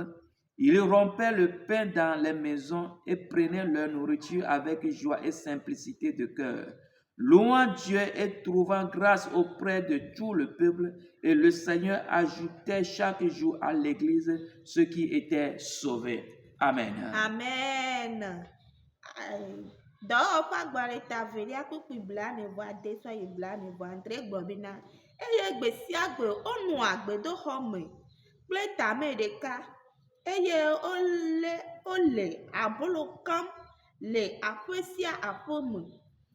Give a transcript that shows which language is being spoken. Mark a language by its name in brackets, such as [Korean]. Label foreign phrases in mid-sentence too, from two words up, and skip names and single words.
[French] Ils rompaient le pain dans les maisons et prenaient leur nourriture avec joie et simplicité de cœur, louant Dieu et trouvant grâce auprès de tout le peuple. Et le Seigneur ajoutait chaque jour à l'Église ceux qui étaient sauvés. Amen. Amen. [Ewe] Dɔwɔƒe agbalẽta velia kpukpui bla ne vɔ ade sɔ yi bla ne vɔ andre gbɔbina eye gbe sia gbe wonɔ agbedoxɔ me kple tame ɖeka eye wole abolo kam le aƒe sia aƒe me